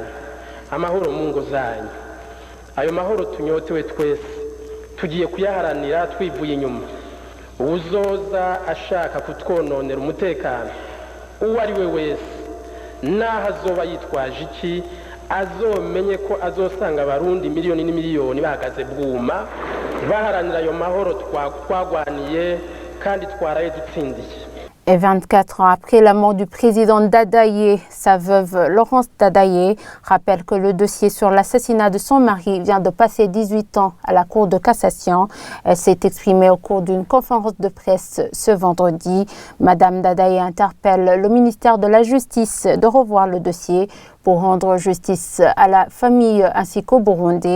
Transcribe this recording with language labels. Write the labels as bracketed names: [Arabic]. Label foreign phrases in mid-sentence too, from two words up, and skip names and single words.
[Rundi] amahoro mu ngo zanyu ayo mahoro tunyotewe twese tugiye kuyaharanira twivuye inyuma uzoza ashaka kutwononera umutekano uwo ari we wese naho azoba yitwaje iki azomenye ko azosanga abarundi miliyoni n'imiliyoni bahagaze bwuma baharanira ayo mahoro twagwaniye kandi twaraye dutsindiye. [French] Et 24 ans après la mort du président Ndadaye, sa veuve Laurence Ndadaye rappelle que le dossier sur l'assassinat de son mari vient de passer 18 ans à la Cour de cassation. Elle s'est exprimée au cours d'une conférence de presse ce vendredi. Madame Ndadaye interpelle le ministère de la Justice de revoir le dossier pour rendre justice à la famille ainsi qu'au Burundi.